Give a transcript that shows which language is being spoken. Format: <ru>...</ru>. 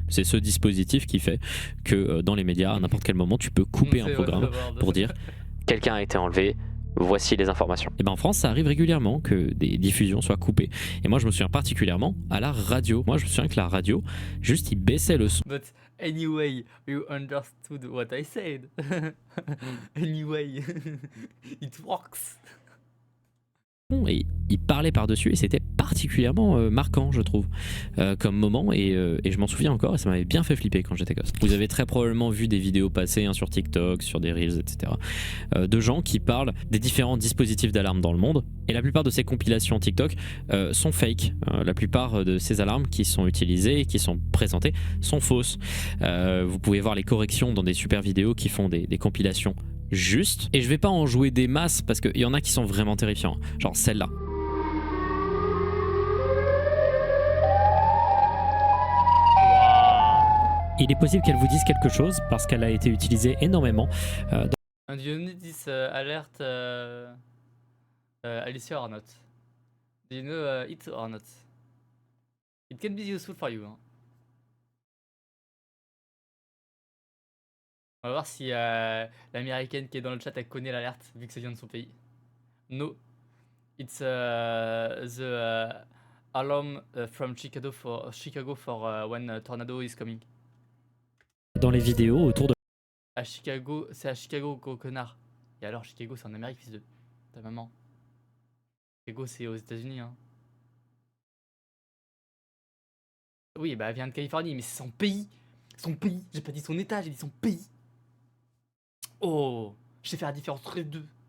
<fr>C'est ce dispositif qui fait que dans les médias, à n'importe quel moment, tu peux couper un programme pour dire quelqu'un a été enlevé. Voici les informations. Et en France, ça arrive régulièrement que des diffusions soient coupées. Et moi, je me souviens particulièrement à la radio. Moi, je me souviens que la radio, juste, ils baissaient le son.</fr> <en>But anyway, you understood what I said. Anyway, it works.</en> <fr>Et il parlait par-dessus et c'était particulièrement marquant, je trouve, comme moment et je m'en souviens encore et ça m'avait bien fait flipper quand j'étais gosse. Vous avez très probablement vu des vidéos passer sur TikTok, sur des Reels, etc. De gens qui parlent des différents dispositifs d'alarme dans le monde et la plupart de ces compilations TikTok sont fake. La plupart de ces alarmes qui sont utilisées et qui sont présentées sont fausses. Vous pouvez voir les corrections dans des super vidéos qui font des compilations juste, et je vais pas en jouer des masses parce qu'il y en a qui sont vraiment terrifiants, genre celle-là. Il est possible qu'elle vous dise quelque chose parce qu'elle a été utilisée énormément.</fr> <en>And you need this alert, Alicia or not? Do you know it or not? It can be useful for you. Hein.</en> <fr>On va voir si l'américaine qui est dans le chat elle connaît l'alerte vu que ça vient de son pays.</fr> <en>No, it's the alarm from Chicago for when a tornado is coming.</en> <fr>Dans les vidéos autour de... À Chicago, c'est à Chicago, gros connard. Et alors Chicago c'est en Amérique, fils de ta maman. Chicago c'est aux États-Unis. Hein. Oui, bah elle vient de Californie, mais c'est son pays. Son pays, j'ai pas dit son état, j'ai dit son pays. Oh, je sais faire la différence entre les deux.</fr>